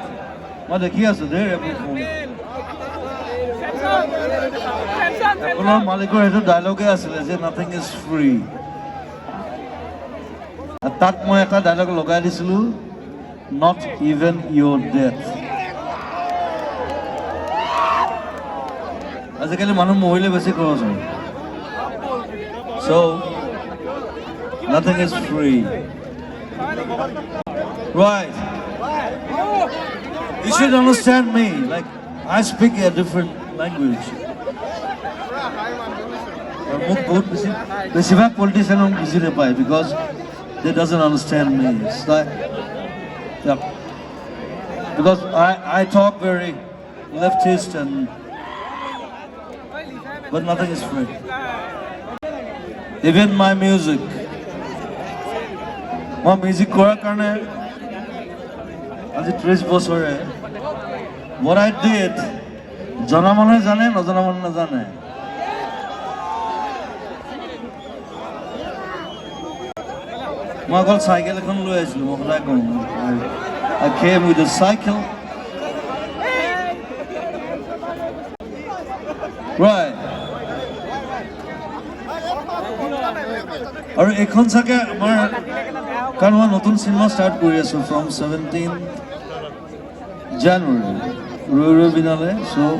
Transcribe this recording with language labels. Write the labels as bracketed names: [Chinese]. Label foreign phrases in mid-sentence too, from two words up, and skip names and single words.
[Assamese] মই দেখি আছো দেই এপল ফোন এপলৰ মালিকৰ সেইটো ডাইলগে আছিলে যে [English] nothing is free [Assamese] তাত মই এটা ডাইলগ লগাই দিছিলোঁ [English] not even your death [Assamese] আজিকালি মানুহ মৰিলে বেছি খৰচ হয় [English] so nothing is free [Assamese] Right. [English] You should understand me. Like, I speak a different language. Basically, politicians don't easy to buy because they doesn't understand me. It's like, yeah. Because I talk very leftist and, but nothing is free. Even my music. My music [Assamese] কৰাৰ কাৰণে আজি 30 বছৰে [English] what I did [Assamese] জনা মানুহে জানে নজনা মানুহে নাজানে মই অকল চাইকেল এখন লৈ আহিছিলোঁ মই সদায় কওঁ [English] I came with a cycle [Assamese] right আৰু এখন চাগে আমাৰ কাৰণ মই নতুন চিনেমা ষ্টাৰ্ট কৰি আছোঁ ফ্ৰম 17 জানুৱাৰী ৰৈ ৰৈ বিনালে চ'